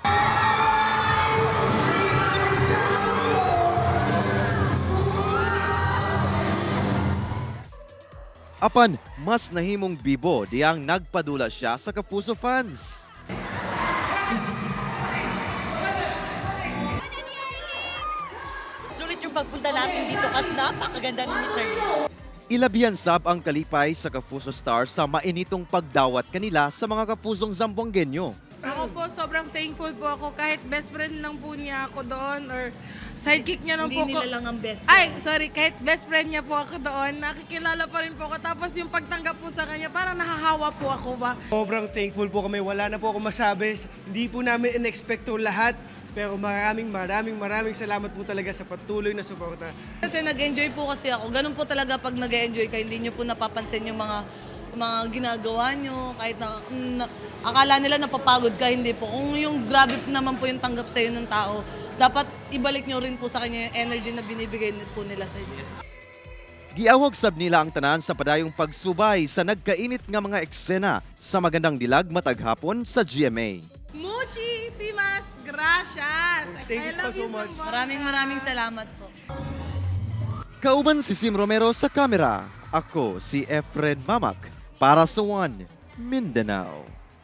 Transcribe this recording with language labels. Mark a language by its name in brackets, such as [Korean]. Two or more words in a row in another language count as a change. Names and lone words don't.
[Cebuano] Apan, mas nahimong bibo diyang nagpadula siya sa Kapuso fans. [Filipino] Sulit yung pagpunta natin dito kasi napakaganda ni Sir. [Cebuano] Ilabihan sab ang kalipay sa Kapuso stars sa mainitong pagdawat kanila sa mga kapusong Zamboangueño. [Filipino] Ako po, sobrang thankful po ako. Kahit [English] best friend [Filipino] lang po niya ako doon or sidekick niya lang po Hindi ako. nila lang ang [English] best friend. [Filipino] Ay, sorry. Kahit [English] best friend [Filipino] niya po ako doon, nakikilala pa rin po ako. Tapos yung pagtanggap po sa kanya, parang nahahawa po ako ba. Sobrang thankful po kami. Wala na po ako masabi. Hindi po namin in-expecto lahat. Pero maraming salamat po talaga sa patuloy na suporta. Kasi nag-enjoy po kasi ako. Ganun po talaga pag nag-enjoy ka, hindi nyo po napapansin yung mga ginagawa nyo. Kahit akala nila napapagod ka, hindi po. Kung yung grabe naman po yung tanggap sa'yo ng tao, dapat ibalik nyo rin po sa kanya yung energy na binibigay po nila sa inyo. [Cebuano] Giawag sab nila ang tanan sa padayong pagsubay sa nagkainit nga mga eksena sa Magandang Dilag matag hapon sa GMA. [Spanish] Muchísimas gracias! [English] Thank you po so much. [Filipino] Maraming salamat po. [Cebuano] Kauban si Sim Romero sa kamera. Ako si Efren Mamak para sa One Mindanao.